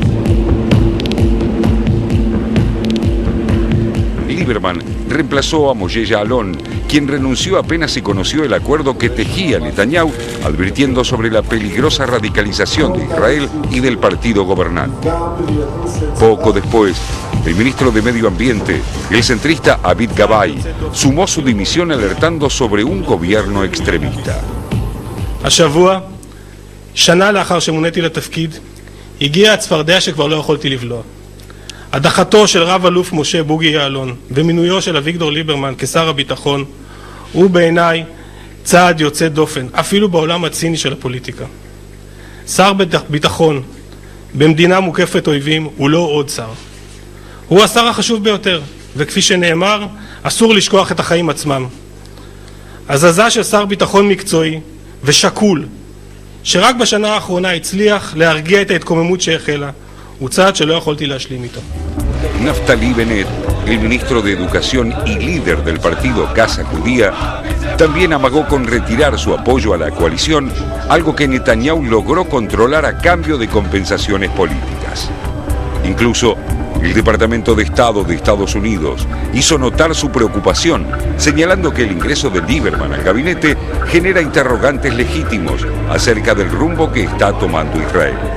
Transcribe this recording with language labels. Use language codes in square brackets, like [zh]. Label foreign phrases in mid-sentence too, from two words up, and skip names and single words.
[es] Lieberman reemplazó a Moshe Ya'alon, quien renunció apenas se conoció el acuerdo que tejía Netanyahu, advirtiendo sobre la peligrosa radicalización de Israel y del partido gobernante. Poco después, el ministro de Medio Ambiente, el centrista Avid Gabay, sumó su dimisión alertando sobre un gobierno extremista. [he] השבוע, שנה לאחר שמוניתי לתפקיד, הגיעה הצפרדע שכבר לא יכולתי לבלוע. הדחתו של רב אלוף משה בוגי יעלון ומינויו של אביגדור ליברמן כשר הביטחון הוא בעיניי צעד יוצא דופן, אפילו בעולם הציני של הפוליטיקה. שר ביטחון במדינה מוקפת אויבים הוא לא עוד שר. הוא השר החשוב ביותר, וכפי שנאמר, אסור לשכוח את החיים עצמם. הזזה של שר ביטחון מקצועי ושקול, שרק בשנה האחרונה הצליח להרגיע את ההתקוממות שהחלה, הוא צעד שלא יכולתי להשלים איתו. [es] Naftali Bennett, el ministro de Educación y líder del partido Casa Judía, también amagó con retirar su apoyo a la coalición, algo que Netanyahu logró controlar a cambio de compensaciones políticas. Incluso, el Departamento de Estado de Estados Unidos hizo notar su preocupación, señalando que el ingreso de Lieberman al gabinete genera interrogantes legítimos acerca del rumbo que está tomando Israel.